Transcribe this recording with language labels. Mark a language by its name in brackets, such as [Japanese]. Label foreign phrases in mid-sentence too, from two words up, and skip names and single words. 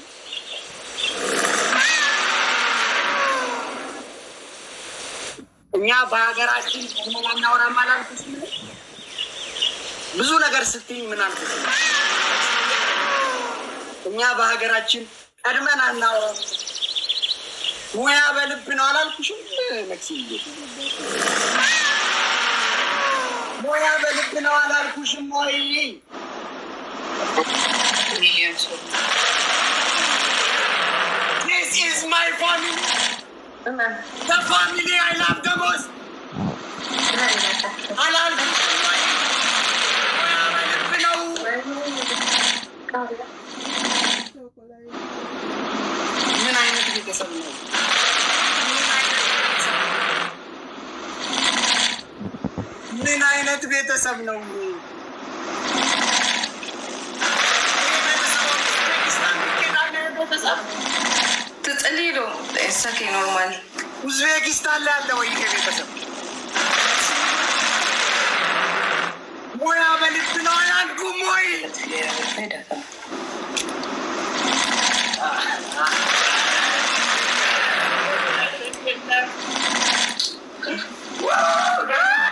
[Amharic] እኛ በሀገራችን እናወራ ማላልኩሽ ብዙ ነገር ስትይ ምን አልኩሽ እኛ በሀገራችን ቀድመን አናወራ ሙያ በልብ ነው አላልኩሽም መክሲዬ ሙያ በልብ ነው አላልኩሽም ወይ [English] this is my family the family I love the most [Amharic] አላልኩሽም ወይ ሙያ በልብ ነው ምን አይነት ቤተሰብ ነው ምን አይነት ቤተሰብ ነው ትጥሊሉ እሰኪ ኖርማል ኡዝቤኪስታን ላይ ያለ ወይ ቤተሰብ ሙያ በልብ ነው አላልኩም ወይ wow